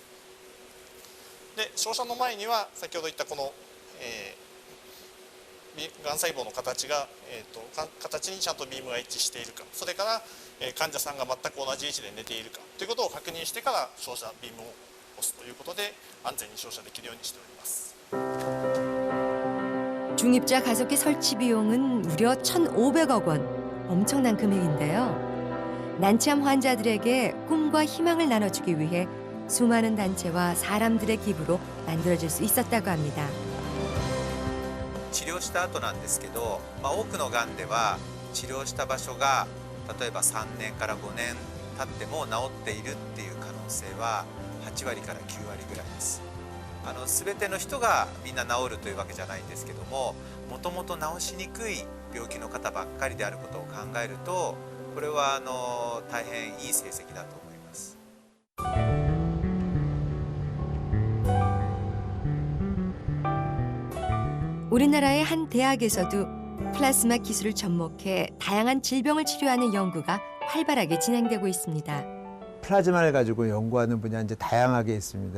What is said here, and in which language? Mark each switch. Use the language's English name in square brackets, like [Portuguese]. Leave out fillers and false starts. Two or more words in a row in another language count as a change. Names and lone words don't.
[Japanese] で照射の前には先ほど言ったこの、がん細胞の形が、形にちゃんとビームが一致しているかそれから、患者さんが全く同じ位置で寝ているかということを確認してから照射ビームを押すということで安全に照射できるようにしております。 [Korean] 중입자 가속기 설치 비용은 무려 1,500억 원. 엄청난 금액인데요. 난치암 환자들에게 꿈과 희망을 나눠주기 위해 수많은 단체와 사람들의 기부로 만들어질 수 있었다고 합니다. [Japanese] 治療した後なんですけど、多くのがんでは治療した場所が例えば3年から5年経っても治っているっていう可能性は8割から9割ぐらいです。全ての人がみんな治るというわけじゃないんですけども、もともと治しにくい病気の方ばっかりであることを考えると、これは大変いい成績だと思います。 [Korean] 우리나라의 한 대학에서도 플라스마 기술을 접목해 다양한 질병을 치료하는 연구가 활발하게 진행되고 있습니다. 플라즈마를 가지고 연구하는 분야 이제 다양하게 있습니다.